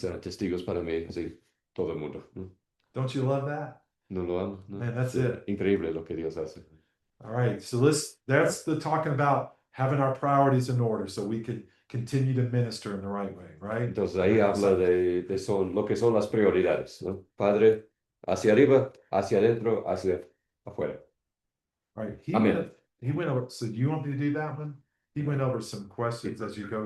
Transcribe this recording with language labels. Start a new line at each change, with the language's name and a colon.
Spanish: serán testigos para mí, así, todo el mundo. ¿No?
English: Don't you love that?
Spanish: ¿No lo aman? ¿No?
English: Man, that's it.
Spanish: Increíble lo que Dios hace.
English: All right. So that's the talking about having our priorities in order so we can continue to minister in the right way, right?
Spanish: Entonces ahí habla de lo que son las prioridades, ¿no? Padre, hacia arriba, hacia adentro, hacia afuera.
English: All right. Amen. He went over. So do you want me to do that one? He went over some questions as you go